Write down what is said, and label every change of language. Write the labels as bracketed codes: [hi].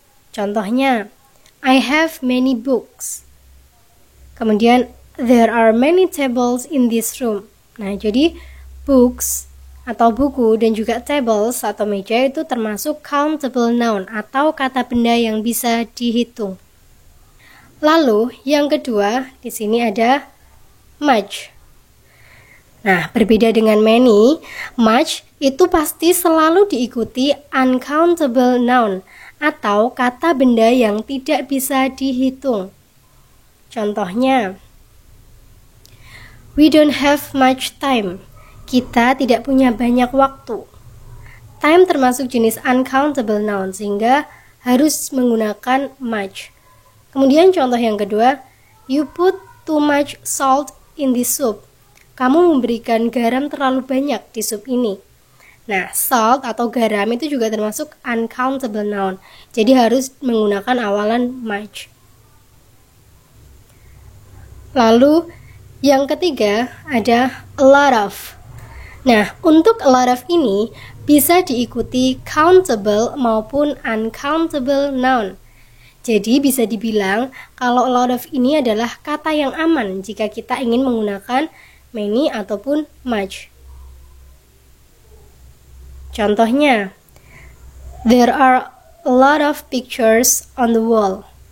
[id] Contohnya, [en] I have many books. [id] Kemudian, [en] there are many tables in this room. [id] Nah, jadi books atau buku dan juga tables atau meja itu termasuk countable noun atau kata benda yang bisa dihitung. Lalu yang kedua di sini ada much. Nah, berbeda dengan many, much itu pasti selalu diikuti uncountable noun atau kata benda yang tidak bisa dihitung. Contohnya, [en] we don't have much time. [id] Kita tidak punya banyak waktu. Time termasuk jenis uncountable noun sehingga harus menggunakan much. Kemudian contoh yang kedua, [en] you put too much salt in this soup. [id] Kamu memberikan garam terlalu banyak di sup ini. Nah, salt atau garam itu juga termasuk uncountable noun. Jadi harus menggunakan awalan much. Lalu yang ketiga ada a lot of. Nah, untuk a lot of ini bisa diikuti countable maupun uncountable noun. Jadi bisa dibilang kalau a lot of ini adalah kata yang aman jika kita ingin menggunakan many ataupun much. Contohnya, [en] there are a lot of pictures on the wall.